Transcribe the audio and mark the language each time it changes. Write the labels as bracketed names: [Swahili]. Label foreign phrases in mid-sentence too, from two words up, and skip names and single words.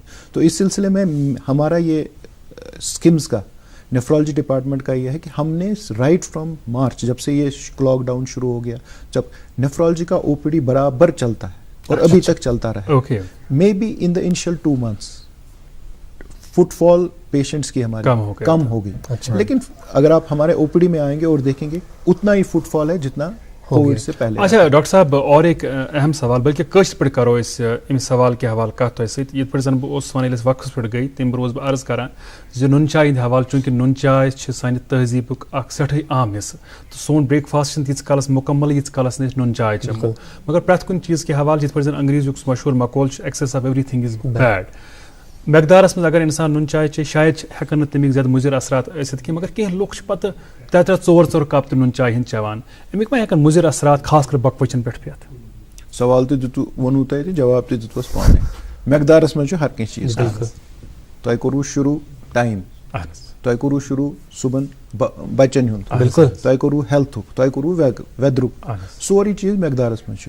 [Urdu] تو اس سلسلے میں ہمارا یہ اسکمز کا نیفرولوجی ڈپارٹمنٹ کا یہ ہے کہ ہم نے [English] right from [Urdu] مارچ, جب سے یہ لاک ڈاؤن شروع ہو گیا, جب نیفرولوجی کا او پی ڈی برابر چلتا ہے اور ابھی تک چلتا رہا. [English] maybe in the initial 2 months footfall patients [Urdu] کی ہماری کم ہو گئی. لیکن اگر آپ ہمارے او پی ڈی میں آئیں گے اور دیکھیں گے اتنا ہی فٹ فال ہے جتنا کووڈ سے پہلے. اچھا ڈاکٹر صاحب, اور ایک اہم سوال, [Kashmiri] بلکہ کٲشِر پٲٹھۍ کرو أسۍ أمہِ سوال کے حوالہٕ کَتھ تۄہہِ سۭتۍ. یِتھ پٲٹھۍ زَن بہٕ اوسُس وَنان ییٚلہِ أسۍ وقتَس پٮ۪ٹھ گٔے تَمہِ برونٛہہ اوسُس بہٕ عرض کران زِ نُن چاے ہِنٛدِ حوالہٕ, چوٗنٛکہِ نُن چاے چھِ سانہِ تہذیٖبُک اکھ سٮ۪ٹھٕے عام حِصہٕ, تہٕ سون برٛیک فاسٹ چھِنہٕ تیٖتِس کالَس مُکمل ییٖتِس کالَس نہٕ أسۍ نُن چاے چٮ۪مو. مگر پرٛٮ۪تھ کُنہِ چیٖز کہِ حوالہٕ, یِتھ پٲٹھۍ زَن انگریٖزیُک سُہ مشہوٗر مقول چھُ, [English] excess of everything is bad. [Kashmiri] مقدارس منٛز اگر اِنسان نُن چاے چیٚیہِ شاید ہٮ۪کن نہٕ تَمِکۍ زیادٕ مُضِر اثرات ٲسِتھ کینٛہہ, مگر کینٛہہ لُکھ چھِ پتہٕ 3-4 کپ تہِ نُن چاے ہِنٛدۍ چٮ۪وان. اَمِکۍ ما ہٮ۪کن مُضِر اثرات خاص کر بۄکہٕ پٮ۪ٹھ پیٚتھ؟ سوال تہِ ووٚنوٕ تۄہہِ تہٕ جواب تہِ دِتوس پانے. مقدارس منٛز چھُ ہر کینٛہہ چیٖز. تۄہہِ کوٚروٕ شروٗع ٹایم, تۄہہِ کوٚروٕ شروٗع صُبحن بچن ہُنٛد, تۄہہِ کوٚروٕ ہیلتھُک, تۄہہِ کوٚروٕ ویدرُک, سورُے چیٖز مقدارس منٛز چھُ.